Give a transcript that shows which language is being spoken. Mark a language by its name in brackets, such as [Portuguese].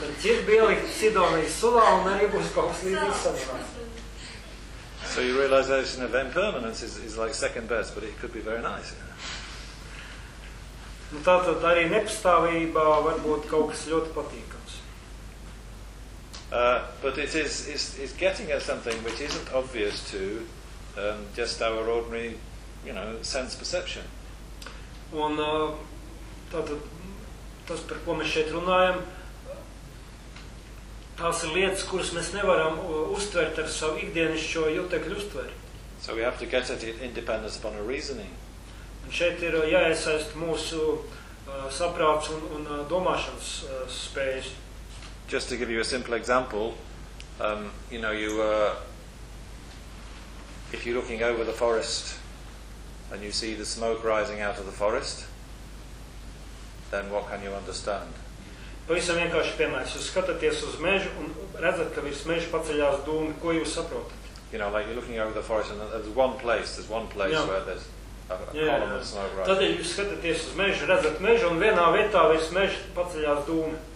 [Latvian] Ķirbi ielikt Sidonijas sulā un arī būs kaut kas līdzīgi sanāk. [English] So your realization of impermanence is like second best, but it could be very nice. [Latvian] Nu tātad arī nepastāvībā varbūt kaut kas ļoti patīk. [English] But it is it's getting at something which isn't obvious to just our ordinary, you know, sense perception. [Latvian] Un tātad tas, par ko mēs šeit runājam, tās ir lietas, kuras mēs nevaram uztvert ar savu ikdienišķo jutekļu uztveri. [English] So we have to get at it independence upon a reasoning. [Latvian] Un šeit ir jāiesaist mūsu saprāts un domāšanas spējas. [English] Just to give you a simple example, you know, if you're looking over the forest and you see the smoke rising out of the forest, then what can you understand? [Latvian] Pavisam vienkārši piemērs. Jūs skatāties uz mežu un redzat, ka virs meža paceļās dūmi. Ko jūs saprotat? [English] You know, like you're looking over the forest and there's one place where there's a column of smoke rising. [Latvian] Tad jūs skatāties uz mežu, redzat mežu un vienā vietā virs meža paceļās dūmi.